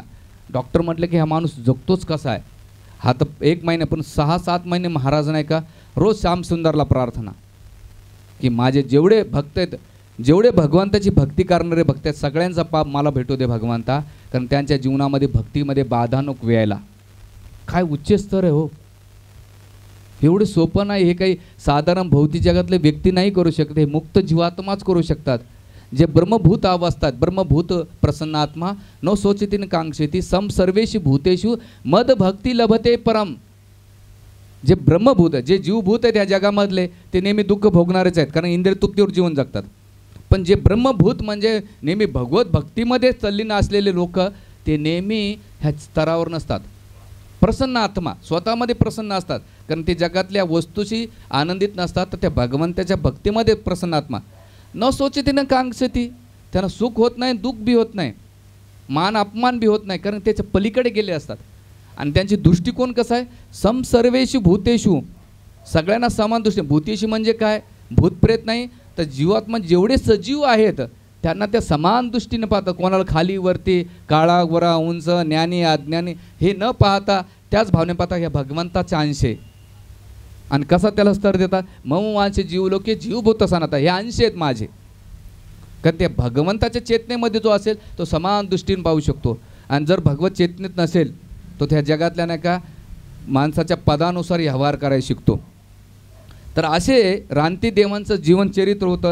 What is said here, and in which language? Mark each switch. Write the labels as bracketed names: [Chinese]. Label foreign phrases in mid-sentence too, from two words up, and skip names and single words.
[Marathi] डॉक्टर म्हटले की हा माणूस जगतोच कसा आहे. हा तर 1 महिना पण 6-7 महिने महाराज नाही का रोज श्यामसुंदरला प्रार्थना की माझे जेवढे भक्त आहेत, जेवढे भगवंताची भक्ती करणारे भक्त आहेत, सगळ्यांचा पाप मला भेटू दे भगवंता, कारण त्यांच्या जीवनामध्ये भक्तीमध्ये बाधा नको यायला. काय उच्च स्तर आहे हो. एवढं सोपं नाही, हे काही साधारण भौतिक जगातले व्यक्ती नाही करू शकत, हे मुक्त जीवात्माच करू शकतात. जे ब्रह्मभूत अवस्थात, [Sanskrit] ब्रह्मभूत प्रसन्नात्मा न सोचतीन कांक्षेती सम सर्वेषु भूतेषु मद भक्ती लभते परम. [Marathi] जे ब्रह्मभूत जे जीवभूत आहेत या जगामधले ते नेहमी दुःख भोगणारेच आहेत, कारण इंद्रिय तृप्तीवर जीवन जगतात. पण जे ब्रह्मभूत म्हणजे नेहमी भगवत भक्तीमध्ये तल्लीन असलेले लोक ते नेहमी ह्या स्तरावर नसतात. प्रसन्न आत्मा स्वतःमध्ये प्रसन्न असतात, कारण ते जगातल्या वस्तूशी आनंदित नसतात, तर त्या भगवंताच्या भक्तीमध्ये प्रसन्न आत्मा. [Sanskrit] न सोचतीनं कांक्षती, [Marathi] त्यांना सुख होत नाही, दुःख बी होत नाही, मान अपमान बी होत नाही, कारण त्याच्या पलीकडे गेले असतात. आणि त्यांची दृष्टिकोन कसा आहे, [Sanskrit] सम सर्वेषु भूतेषु, [Marathi] सगळ्यांना समान दृष्टी. भूतेषु म्हणजे काय, भूतप्रेत नाही तर जीवात्मा जेवढे सजीव आहेत त्यांना त्या समान दृष्टीने पाहतात. कोणाला खाली वरती, काळा वरा उंच, ज्ञानी अज्ञानी हे न पाहता त्याच भावने पाहता ह्या भगवंताचा अंश आहे. आणि कसा त्याला स्तर देतात, [Sanskrit] मम वांचे जीवलोके जीवभूत सनाता, [Marathi] हे अंश आहेत माझे. कारण त्या भगवंताच्या चेतनेमध्ये जो असेल तो समान दृष्टीने पाहू शकतो. आणि जर भगवत चेतनेत नसेल तो त्या जगातल्या नाही का माणसाच्या पदानुसार व्यवहार करायला शिकतो. तर असे रानतीदेवांचं जीवनचरित्र होतं.